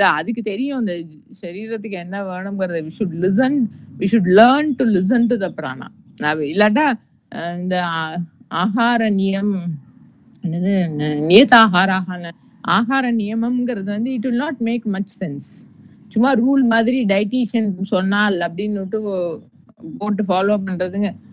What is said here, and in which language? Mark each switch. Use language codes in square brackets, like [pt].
[ta] அதுக்கு தெரியும் இந்த சரீரத்துக்கு என்ன வேணுங்கிறத. [en] we should learn to listen to the prana. [ta] இல்லாட்டா இந்த ஆகார நியம் என்னது நியதாகாரான ஆகார நியமம்ங்கிறது வந்து [en] It will not make much sense. [ta] சும்மா ரூல் மாதிரி டயட்டீஷியன் சொன்னால் அப்படின்னு போட்டு ஃபாலோ பண்றதுங்க.